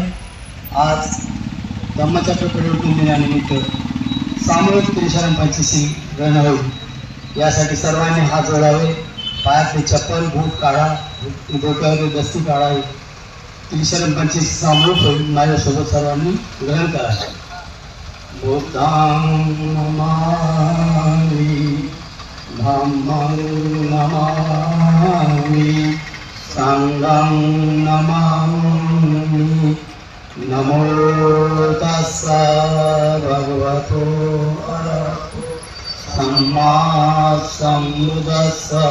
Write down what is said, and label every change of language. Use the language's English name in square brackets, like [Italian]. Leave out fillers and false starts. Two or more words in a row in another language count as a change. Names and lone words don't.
[Marathi] आज धम्माच्या परिवर्तन दिनानिमित्त सामूहिक त्रिशरण पंचशील ग्रहण होईल, यासाठी सर्वांनी हात जोडावे, पायातले चप्पल बूट काढा, डोक्यावरती दस्ती काढावी, त्रिशरण पंचशील सामूहिक होईल। माझ्यासोबत सर्वांनी ग्रहण करावे। [Pali] बुद्धं नमामि धम्मं नमामि संघं नमामि। नमो तस्सै भगवतो अरहतो सम्मा सम्बुद्धस्स।